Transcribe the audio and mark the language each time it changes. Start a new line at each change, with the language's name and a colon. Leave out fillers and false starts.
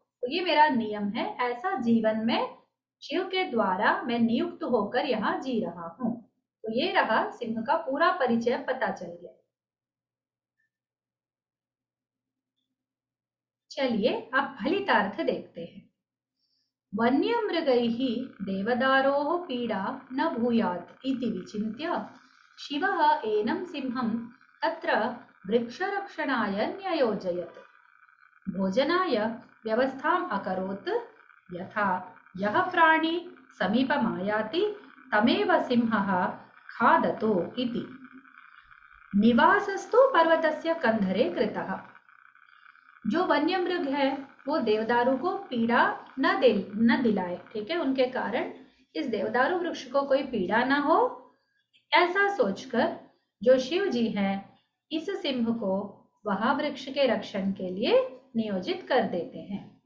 Hindi: तो ये मेरा नियम है, ऐसा जीवन में शिव के द्वारा मैं नियुक्त होकर यहाँ जी रहा हूँ। तो ये रहा सिंह का पूरा परिचय, पता चल गया। चलिए अब फलितार्थ देखते हैं।
Sanskrit: वन्यमृगैः देवदारोः पीडा न भूयात् इति विचिन्त्य शिवः एनं सिंहं तत्र वृक्षरक्षणाय न्ययोजयत्। भोजनाय व्यवस्थाम् अकरोत्, यथा यः प्राणी समीपमायाति तमेव सिंहः खादतु इति। निवासस्तु पर्वतस्य कंधरे कृतः।
Hindi: जो वन्य मृग है वो देवदारू को पीड़ा न दिलाए, ठीक है, उनके कारण इस देवदारू वृक्ष को कोई पीड़ा ना हो, ऐसा सोचकर जो शिव जी हैं इस सिंह को वहां वृक्ष के रक्षण के लिए नियोजित कर देते हैं।